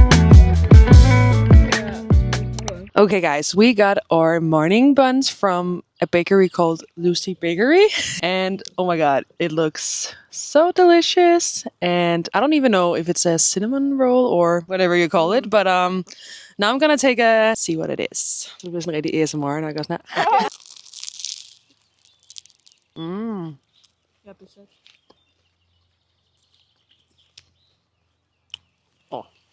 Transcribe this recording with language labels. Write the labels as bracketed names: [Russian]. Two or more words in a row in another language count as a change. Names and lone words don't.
[English] Okay, guys, we got our morning buns from a bakery called Lucy Bakery. And oh my god, it looks so delicious. And I don't even know if it's a cinnamon roll or whatever you call it. But now I'm gonna take a see what it is. [Danish] Det bliver sådan rigtig ASMR, når jeg gør sådan her. Mm. Jeg er besat. Åh.